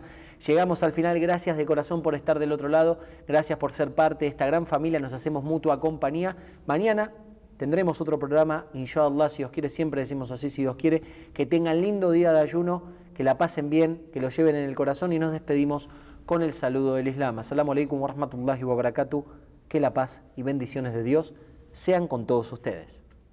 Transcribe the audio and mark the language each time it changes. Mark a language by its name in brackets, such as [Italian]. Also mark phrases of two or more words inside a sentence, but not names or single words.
[Spanish] Llegamos al final, gracias de corazón por estar del otro lado, gracias por ser parte de esta gran familia, nos hacemos mutua compañía. Mañana tendremos otro programa, inshallah, si Dios quiere, siempre decimos así, si Dios quiere, que tengan lindo día de ayuno, que la pasen bien, que lo lleven en el corazón y nos despedimos con el saludo del Islam. [Arabic] السلام عليكم ورحمة الله وبركاته, [Spanish] que la paz y bendiciones de Dios sean con todos ustedes.